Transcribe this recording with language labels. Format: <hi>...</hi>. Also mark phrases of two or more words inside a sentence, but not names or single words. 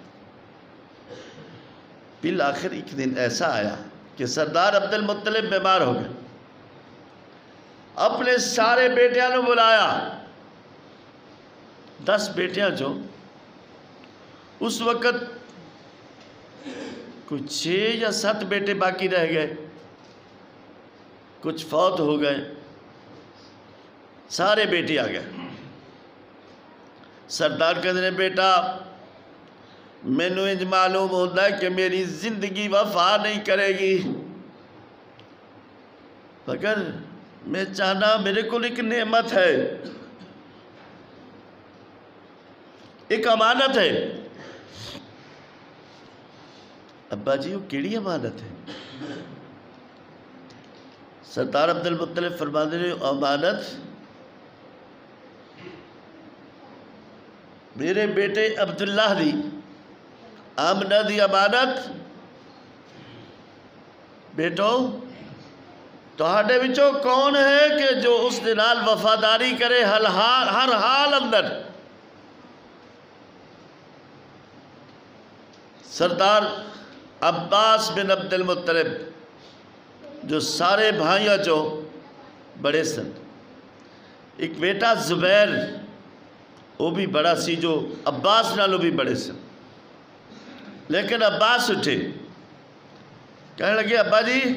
<ur>بالآخر ایک دن ایسا آیا کہ سردار عبد المطلب بیمار ہو گئے، اپنے سارے بیٹیاں نے بلایا، 10 بیٹیاں جو اس وقت کچھ 6 یا 7 بیٹے باقی رہ گئے، کچھ فوت ہو گئے، سارے بیٹے آ گئے۔ سردار کہتے ہیں، بیٹا</ur> <pa>مینوں انج</pa> <ur>معلوم ہوتا ہے کہ میری زندگی وفا نہیں کرے گی، مگر میں چاہنا میرے کو ایک نعمت ہے، ایک امانت ہے۔ ابا جی وہ کیڑی امانت ہے؟</ur> <pa>سردار عبد المطلب فرماتے ہیں، امانت میرے بیٹے عبداللہ دی، آمنہ دی امانت، بیٹو تہاڈے وچوں کون ہے کہ جو اس دے نال وفاداری کرے ہر حال اندر؟ سردار عباس بن عبد المطلب جو سارے بھائیاں چو بڑے سن، ایک بیٹا زبیر وہ بھی بڑا سی جو عباس نالوں بھی بڑے سن، لیکن عباس اٹھے کہنے لگے، ابا جی</pa>